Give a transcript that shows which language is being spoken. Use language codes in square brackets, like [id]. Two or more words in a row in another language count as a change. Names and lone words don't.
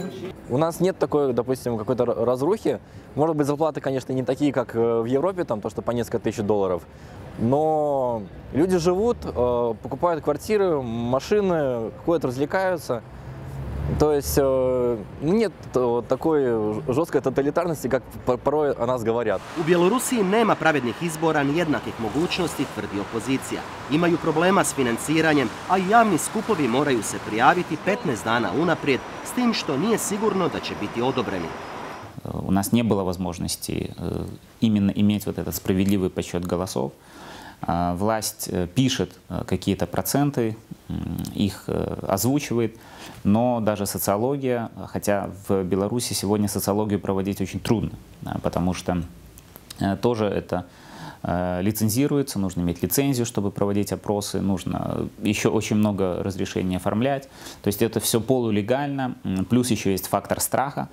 [ru] У нас нет такой, допустим, какой-то разрухи. Может быть, зарплаты, конечно, не такие, как в Европе, там, то, что по несколько тысяч долларов. Но люди живут, покупают квартиры, машины, ходят, развлекаются. То есть нет такой жесткой тоталитарности, как порой о нас говорят. [hr] U Bjelorusiji nema pravednih izbora ni jednakih mogućnosti, tvrdi opozicija. Imaju problema s financiranjem, a i javni skupovi moraju se prijaviti 15 dana unaprijed, s tim što nije sigurno da će biti odobreni. [ru] У нас не было возможности именно иметь вот этот справедливый подсчет голосов. Власть пишет какие-то проценты, их озвучивает, но даже социология, хотя в Беларуси сегодня социологию проводить очень трудно, потому что тоже это лицензируется, нужно иметь лицензию, чтобы проводить опросы, нужно еще очень много разрешений оформлять, то есть это все полулегально, плюс еще есть фактор страха.